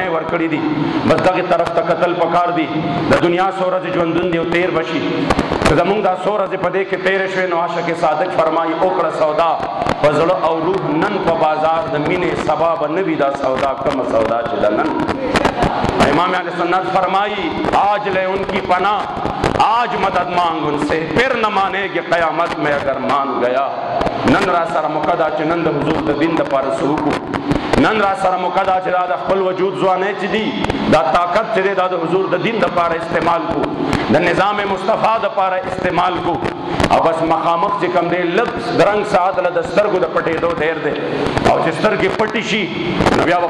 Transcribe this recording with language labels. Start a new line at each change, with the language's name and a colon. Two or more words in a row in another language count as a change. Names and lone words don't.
Pashto: ورکړي دي بس دغې طرف ته کتل پکار دي د دنیا څو ورځې ژوندون دی او تېر به شي که زموږ دا څو ورځې په دې کې تېرې شوې نو عاشق صادق فرمایي وکړه سودا په زړه او روح نن په بازار د مینې سبا به نه وي دا سودا کومه سودا چې ده نن امام اہل سنت فرمائی
Urdu: آج لے ان کی پناہ آج مدد مانگ ان سے پھر نہ مانے گی قیامت میں اگر مان گیا
Pashto: نن را سره مقدا چې نن د حضور د دین دپاره څه وکړو نن را سره مقدا چې دا د خپل وجود ځوانۍ چې دي دا طاقت چې دی دا د حضور د دین دپاره استعمال کو د نظام مصطفی دپاره استعمال کو او بس مخامخ چې کوم دی لږ درنګ ساعت له د سترګو د پټېدو ډېر دی او چې سترګې پټې شي نو بیا به